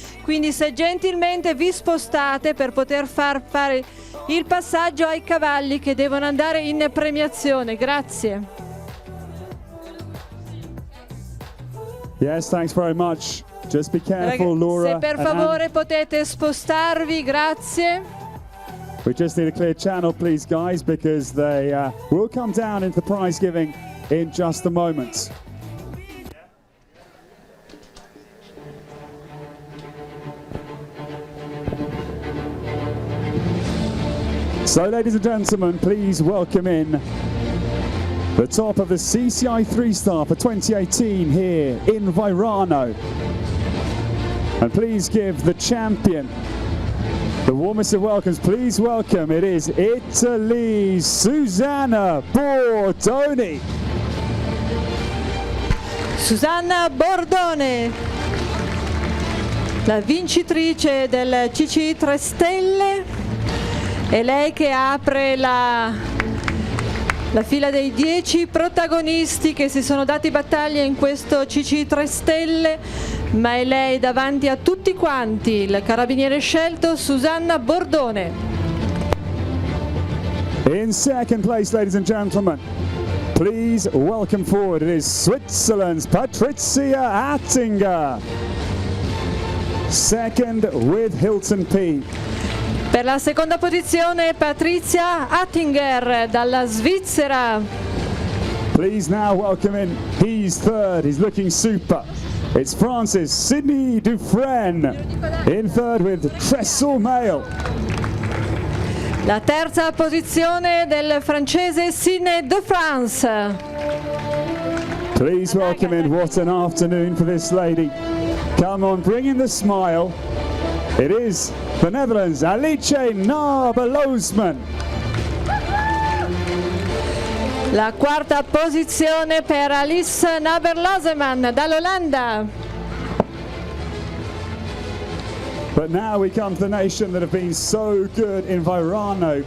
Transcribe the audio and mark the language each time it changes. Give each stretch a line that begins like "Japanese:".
Italian: Quindi se gentilmente vi spostate per poter fare il passaggio ai cavalli che devono andare in premiazione. Grazie.
English: Yes, thanks very much. Just be careful, Laura.
Italian: Se per favore potete spostarvi, grazie.
English: We just need a clear channel, please, guys, because they will come down into the prize giving in just a moment. So, ladies and gentlemen, please welcome in the top of the CCI 3-star for 2018 here in Vairano. And please give the champion the warmest of welcomes. Please welcome, it is Italy's Susanna Bordoni.
Italian: Susanna Bordone, la vincitrice del CCI 3 Stelle, è lei che apre la fila dei 10 protagonisti che si sono dati battaglia in questo CCI 3 Stelle, ma è lei davanti a tutti quanti, il carabiniere scelto Susanna Bordone.
English: In second place, ladies and gentlemen, please welcome forward, it is Switzerland's Patricia Attinger. Second with Hilton P.
Italian: Per la seconda posizione Patricia Attinger dalla Svizzera.
English: Please now welcome in, he's third, he's looking super. It's Francis Sidney Dufresne in third with Trestle Mail.
Italian: La terza posizione del francese Sidney de France.
English: Please welcome in, what an afternoon for this lady. Come on, bring in the smile. It is the Netherlands, Alice Naberloosman.
Italian: La quarta posizione per Alice Naberloosman dall'Olanda.
English: But now we come to the nation that have been so good in Vairano.